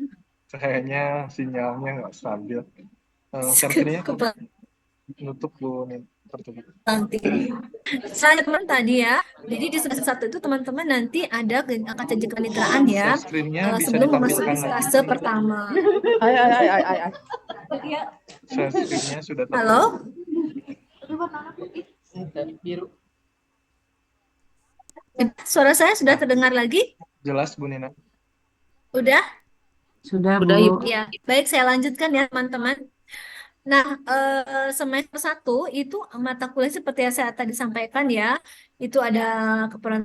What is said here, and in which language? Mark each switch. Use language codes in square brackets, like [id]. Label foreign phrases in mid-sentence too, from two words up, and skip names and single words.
[id] kayaknya sinyalnya nggak stabil. [en] Share screen- [id] nya nutup Bu nih, tertutup. Nanti. Selain teman tadi ya, jadi di semester 1 itu teman-teman nanti ada angkat janji kemitraan ya, [en] Share screen- [id] nya bisa sebelum memasuki ditampilkan lagi. fase pertama. Ay, ay, ay, ay, ay, ay. [en] Share screen- [id] nya sudah tertutup. Halo? Biru. Suara saya sudah terdengar lagi? Jelas Bu Nina? Udah? Sudah, Udah, Bu. Ibu. Ya, baik saya lanjutkan ya teman-teman. Nah, semester 1 itu mata kuliah seperti yang saya tadi sampaikan ya, itu ada keperawatan